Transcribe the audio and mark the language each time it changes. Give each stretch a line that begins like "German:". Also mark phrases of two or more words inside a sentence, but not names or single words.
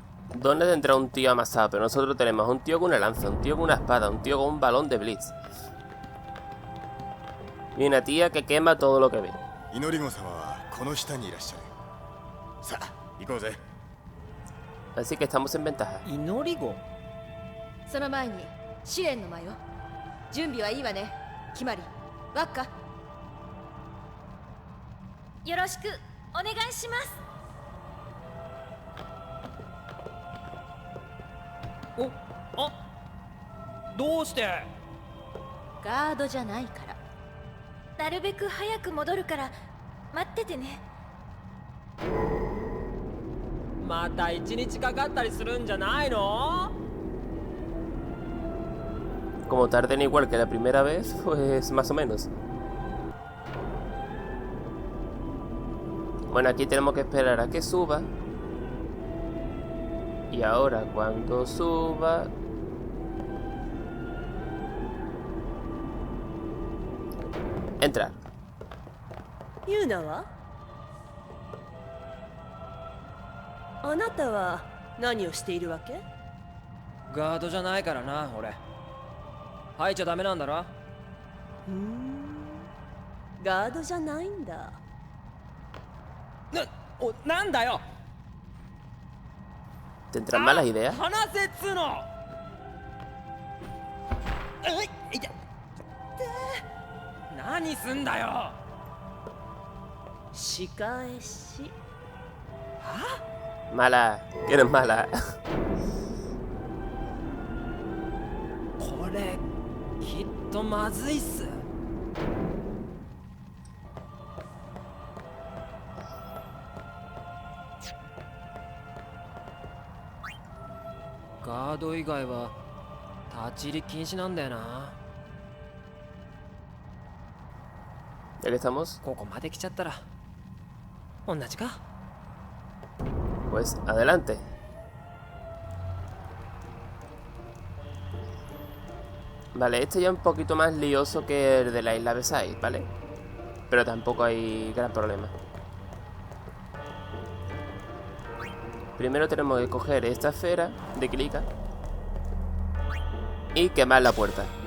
Spanish: ¿Dónde tendrá un tío amasado? Pero nosotros tenemos un tío con una lanza, un tío con una espada, un tío con un balón de blitz. Y una tía que quema todo lo que ve.
Japanese: 祈り子様はこの下にいらっしゃる。さあ行こうぜ。
Spanish: Así que estamos en ventaja.
Japanese: 祈り子。その前に試練の間よ。準備はいいわね。決まりワッカ。よろしくお願いします。どうして？ガードじゃないから。なるべく早く戻るから待っててね。また一日かかったりするんじゃないの？
Spanish: Como tarden igual que la primera vez, pues más o menos. Bueno, aquí tenemos que esperar a que suba. Y ahora cuando suba... Entrar.
Japanese: ユーナは？あなたは何をしているわけ？ガードじゃないからな、俺。入っちゃダメなんだろ？ガードじゃないんだ。なんだよ。
Spanish: ¿Tendrán malas ideas?
Japanese: 話せっつの。いて。何すんだよ。仕返し。
Spanish: Mala, que eres mala.
Japanese: これきっとまずいっす。ガード以外は立ち入り禁止なんだよな。
Spanish: Ya que estamos,
Japanese: ここまで来ちゃったら同じか。
Spanish: pues adelante. Vale, este ya es un poquito más lioso que el de la isla Beside, ¿vale? Pero tampoco hay gran problema. Primero tenemos que coger esta esfera de Kilika y quemar la puerta.